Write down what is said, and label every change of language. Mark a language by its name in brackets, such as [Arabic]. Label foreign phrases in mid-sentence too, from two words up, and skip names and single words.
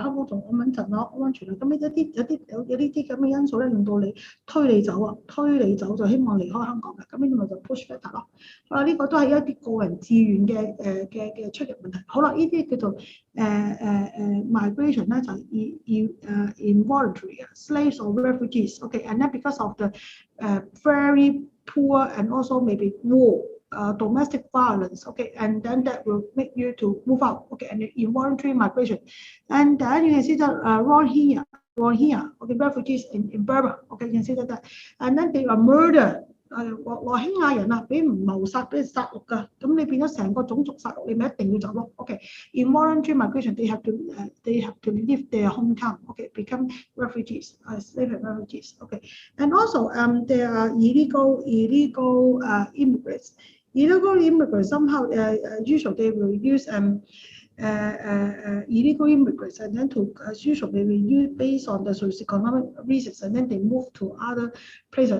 [Cantonese] 香港仲安唔安全啊？安全啊？咁有呢啲咁嘅因素咧，令到你推你走啊，推你走就希望離開香港嘅。咁呢個咪就 [English] push factor [Cantonese] 咯。好啦，呢個都係一啲個人自願嘅出入問題。好啦，呢啲叫做migration 咧，就 [English] involuntary slaves or refugees。Okay, and then because of the very poor and also maybe war. Domestic violence, okay, and then that will make you to move out, okay, and involuntary migration, and then you can see that Rohingya, okay, refugees in Burma, okay, you can see that, and then they are murdered. [Cantonese] 羅興亞人啊，俾唔謀殺，俾殺戮㗎，咁你變咗成個種族殺戮，你咪一定要走咯。 [English] Okay, involuntary migration, they have to leave their hometown. Okay, become refugees, slave and refugees. Okay, and also there are illegal immigrants. Illegal immigrants somehow usually they will use illegal immigrants, and then usually they will use based on the socio-economic reasons, and then they move to other places.